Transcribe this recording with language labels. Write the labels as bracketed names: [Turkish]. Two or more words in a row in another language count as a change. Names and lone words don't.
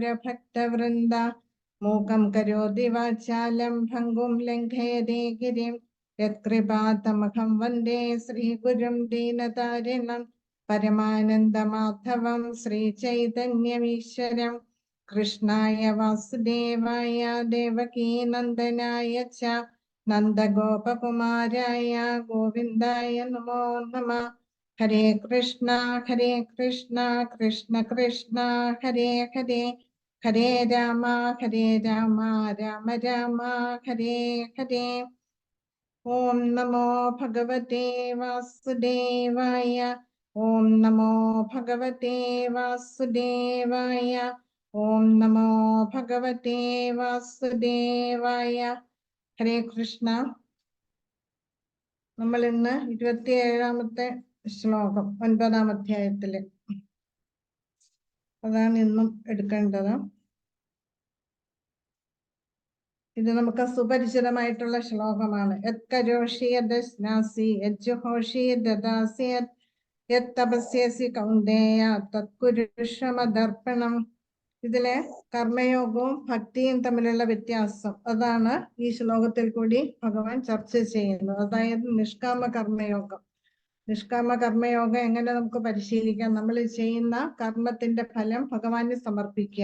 [Sanskrit] भक्त वृंद मूकं करोति वाचालं भंगुं लंघयते गिरिं यत्कृपातमहं वन्दे श्रीगुरुं दीनतारिणं परमानन्दमाधवं श्रीचैतन्यमीश्वरं कृष्णाय वासुदेवाय देवकीनन्दनाय च नन्दगोपकुमाराय गोविन्दाय नमो नमः। हरे कृष्ण कृष्ण कृष्ण हरे हरे हरे राम राम राम हरे हरे। ओम नमो भगवते वासुदेवाय ओम नमो भगवते वासुदेवाय ओम नमो भगवते वासुदेवाय। ഹരേ കൃഷ്ണ. [Malayalam] നമ്മൾ ഇന്ന് 27ാമത്തെ ശ്ലോകം 9ാം അധ്യായത്തില് അതാണ് ഇന്നും എടുക്കേണ്ടത്. ഇത് നമുക്ക് സുപരിചിതമായിട്ടുള്ള ശ്ലോകമാണ്. [Sanskrit] യത് കരോഷി യദ്നാസി യജ്ജുഹോഷി ദദാസി യത് തപസ്യസി കൗന്ദേയ തത്കുരുഷമദർപ്പണം. [Malayalam] ഇതിലെ കർമ്മയോഗവും ഭക്തിയും തമ്മിലുള്ള വ്യത്യാസം അതാണ് ഈ ശ്ലോകത്തിൽ കൂടി ഭഗവാൻ ചർച്ച ചെയ്യുന്നത്. അതായത് നിഷ്കാമ കർമ്മയോഗം. നിഷ്കാമ കർമ്മയോഗം എങ്ങനെ നമുക്ക് പരിശീലിക്കാം? നമ്മൾ ചെയ്യുന്ന കർമ്മത്തിന്റെ ഫലം ഭഗവാന് സമർപ്പിക്കുക.